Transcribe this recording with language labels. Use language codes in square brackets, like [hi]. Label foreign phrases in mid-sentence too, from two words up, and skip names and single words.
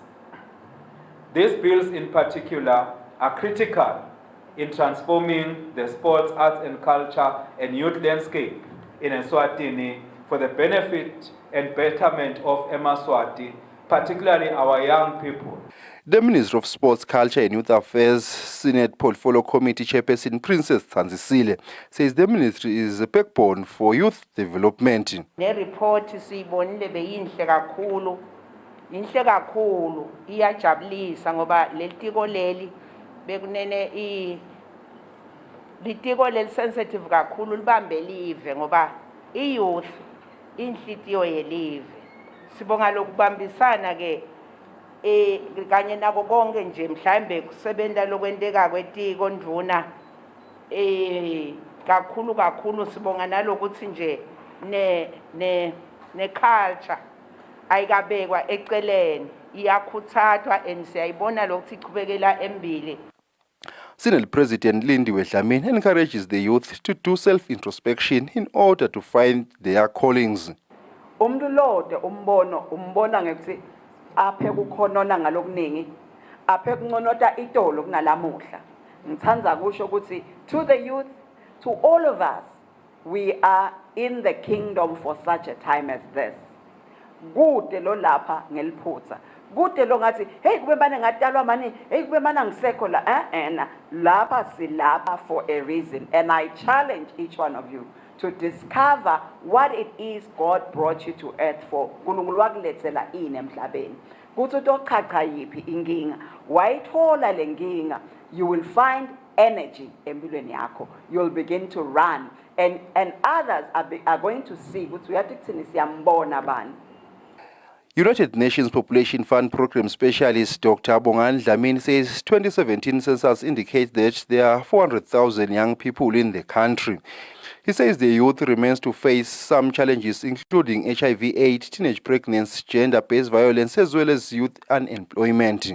[en] These bills in particular are critical in transforming the sports, arts and culture and youth landscape in Eswatini for the benefit and betterment of Eswatini, particularly our young people. The Minister of Sports, Culture and Youth Affairs Senate Portfolio Committee Chairperson Princess Tsanzisile says the ministry is a backbone for youth development. [ss] Ne report siyibonile beyinhle kakhulu. Inhle kakhulu iyajabulisa ngoba lelitiko leli bekunene litiko leli sensitive kakhulu libambe live ngoba youth inhlitiyo yelive. Sibonga lokubambisana ke kanye nako konke nje mhlambe kusebenza lokwenteka kwetiko ndvuna kakhulu sibonga nalokuthi nje ne culture ayikabekwa eceleni iyakhuthazwa and siyayibona lokuthi iqhubekela embili. [en] Senate President Lindiwe Dlamini encourages the youth to do self-introspection in order to find their callings. [ss] Umuntu lode umbona ngekuthi aphe kukhonona ngalokuningi aphe kunconota itolo kunalamuhla. Ngithanda kusho ukuthi [en] to the youth, to all of us, we are in the kingdom for such a time as this. [ss] Kude lo lapha ngeliphutha. Kude lo ngathi hey kube bana ngatalwa mani hey kube bana ngisekho la lapha silapha [en] for a reason, and I challenge each one of you to discover what it is God brought you to earth for. [ss] Nkulunkulu wakulethela ini emhlabeni. Kuthi utochacha yipi inkinga wayithola lenkinga, [en] you will find energy [ss] empilweni yakho. [en] You'll begin to run, and others are going to see [ss] ukuthi uyathi kuthini siyambona bani. [en] United Nations Population Fund Program Specialist Dr. Bongan Dlamini says 2017 census indicates that there are 400,000 young people in the country. He says the youth remains to face some challenges, including HIV/AIDS, teenage pregnancy, gender-based violence, as well as youth unemployment.